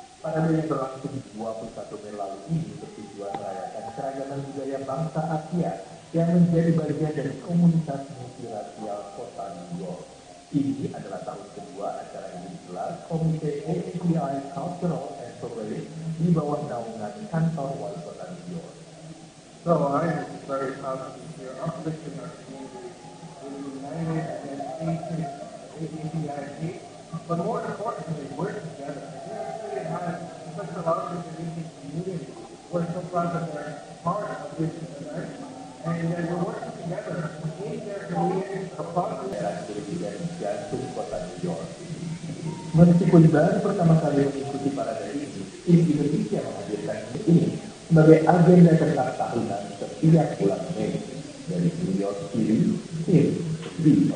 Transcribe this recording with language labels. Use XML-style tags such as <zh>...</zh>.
<id>Parade yang berlangsung 21 Mei lalu ini bertujuan merayakan keragaman budaya bangsa Asia yang menjadi bagian dari komunitas multirasial kota New York. Ini adalah tahun kedua acara ini digelar Komite AAPI Cultural and Parade di bawah naungan kantor wali kota New York.</id> <en>So I am very proud to be here uplifting our community with united and AAPI, but more importantly, we're together. We have such a large Indonesian community. We're so proud that they're part of this event, and we're working together in their community across the</en> <id>jantung kota</id> <en>New York.</en> <id>Meskipun baru pertama kali mengikuti parade ini, Indonesia menghadirkan ini sebagai agenda tetap tahunan setiap bulan Mei dari New York City, di</id>